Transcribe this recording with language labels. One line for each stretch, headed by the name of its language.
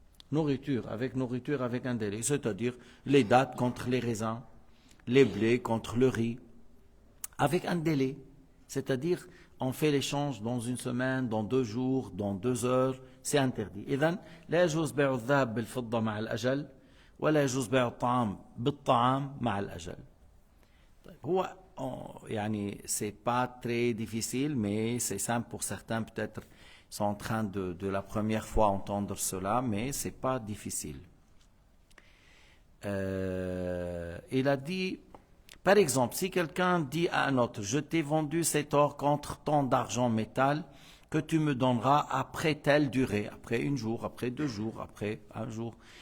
French: Nourriture avec un délai, c'est-à-dire les dattes contre les raisins, les blés contre le riz, avec un délai, c'est-à-dire on fait l'échange dans une semaine, dans 2 jours, dans 2 heures, c'est interdit.
Arabic: إذن لا يجوز بيع الذهب بالفضة مع الأجل ولا يجوز بيع الطعام بالطعام مع الأجل.
French: هو c'est pas très difficile, mais c'est simple pour certains, peut-être ils sont en train de la première fois entendre cela, mais c'est pas difficile. Il a dit, par exemple, si quelqu'un dit à un autre, je t'ai vendu cet or contre tant d'argent métal que tu me donneras après telle durée, après 1 jour, après 2 jours, après 1 jour.